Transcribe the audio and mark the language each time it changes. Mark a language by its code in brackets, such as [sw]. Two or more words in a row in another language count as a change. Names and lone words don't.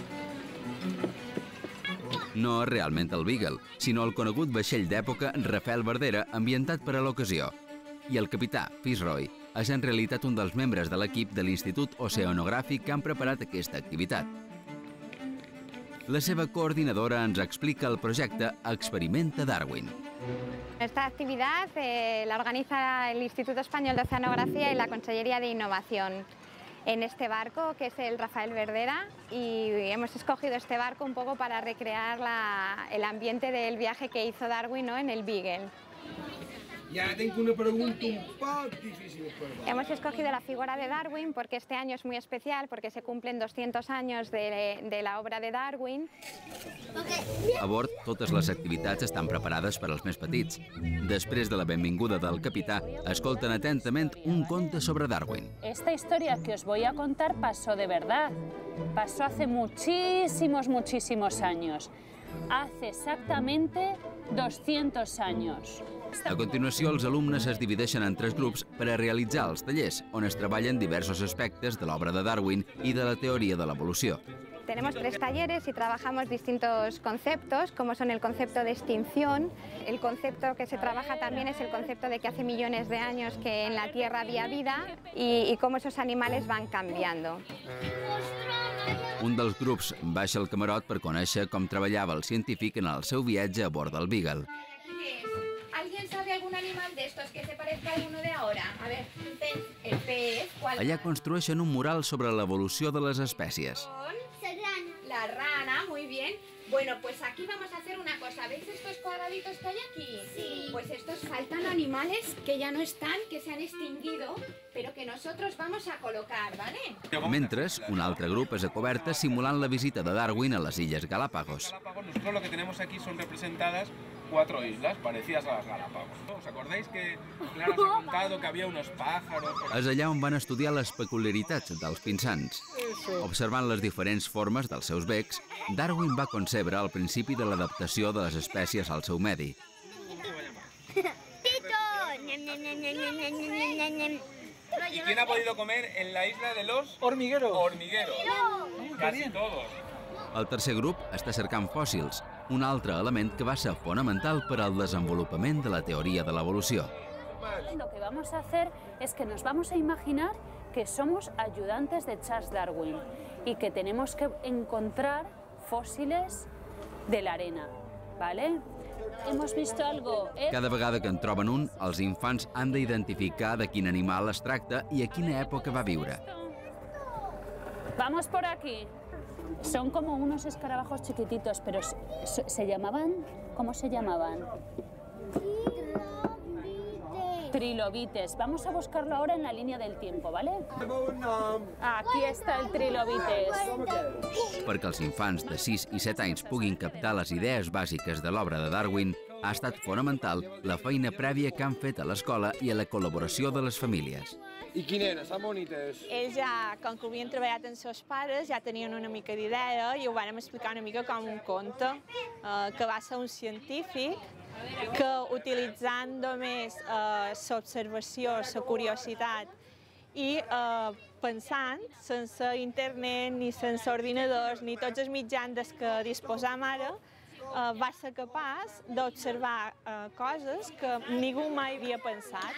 [ca] No és realment el Beagle, sinó el conegut vaixell d'època Rafael Verdera ambientat per a l'ocasió. I el capità Fitzroy és en realitat un dels membres de l'equip de l'Institut Oceanogràfic que han preparat aquesta activitat. La seva coordinadora ens explica el projecte Experimenta Darwin. [es] Esta actividad la organiza el Instituto Español de Oceanografía y la Consellería de Innovación en este barco, que es el Rafael Verdera, y hemos escogido este barco un poco para recrear el ambiente del viaje que hizo Darwin, ¿no?, en el Beagle. Ya tengo una pregunta un poco difícil. Hemos escogido la figura de Darwin porque este año es muy especial, porque se cumplen 200 años de la obra de Darwin. [ca] A bord, totes les activitats estan preparades per als més petits. Després de la benvinguda del capità, escolten atentament un conte sobre Darwin. [es] Esta historia que os voy a contar pasó de verdad. Pasó hace muchísimos años. Hace exactamente 200 años. [ca] A continuació, els alumnes es divideixen en 3 grups per a realitzar els tallers, on es treballen diversos aspectes de l'obra de Darwin i de la teoria de l'evolució. [es] Tenemos 3 talleres y trabajamos distintos conceptos, como son el concepto de extinción. El concepto que se trabaja también es el concepto de que hace millones de años que en la Tierra había vida y cómo esos animales van cambiando. [ca] Un dels grups baixa al camarot per conèixer com treballava el científic en el seu viatge a bord del Beagle. [es] ¿Alguien sabe algún animal de estos que se parezca a alguno de ahora? A ver, un pez. El pez. ¿Cuál? [ca] Allà construeixen un mural sobre l'evolució de les espècies. [es] La rana, muy bien. Bueno, pues aquí vamos a hacer una cosa. ¿Veis estos cuadraditos que hay aquí? Sí. Pues estos faltan animales que ya no están, que se han extinguido, pero que nosotros vamos a colocar, ¿vale? [ca] Mentre, un altre grup és a coberta simulant la visita de Darwin a les Illes Galápagos. [es] Nosotros lo que tenemos aquí son representadas 4 islas parecidas a las Galápagos. ¿Os acordáis que Clara os ha contado que había unos pájaros? [ca] És allà on van estudiar les peculiaritats dels pinsans. Observant les diferents formes dels seus becs, Darwin va concebre el principi de l'adaptació de les espècies al seu medi. [es] ¿Y quién ha podido comer en la isla de los Hormigueros. hormigueros? Casi todos. [ca] El tercer grup està cercant fòssils, un altre element que va ser fonamental per al desenvolupament de la teoria de l'evolució. [es] Lo que vamos a hacer es que nos vamos a imaginar que somos ayudantes de Charles Darwin y que tenemos que encontrar fósiles de la arena, ¿vale? Hemos visto algo... [ca] Cada vegada que en troben un, els infants han d'identificar de quin animal es tracta i a quina època va viure. [es] Vamos por aquí. Son como unos escarabajos chiquititos, pero ¿se llamaban? ¿Cómo se llamaban? Trilobites. Vamos a buscarlo ahora en la línea del tiempo, ¿vale? Aquí está el trilobites. [ca] Perquè els infants de 6 i 7 anys puguin captar les idees bàsiques de l'obra de Darwin, ha estat fonamental la feina prèvia que han fet a l'escola i a la col·laboració de les famílies. I quin era? Són bonites. Ells ja, com que havien treballat amb seus pares, ja tenien una mica d'idea i ho vam explicar una mica com un conte, que va ser un científic que utilitzant només l'observació, la curiositat i pensant, sense internet, ni sense ordinadors, ni tots els mitjans dels que disposam ara, va ser capaç d'observar coses que ningú mai havia pensat.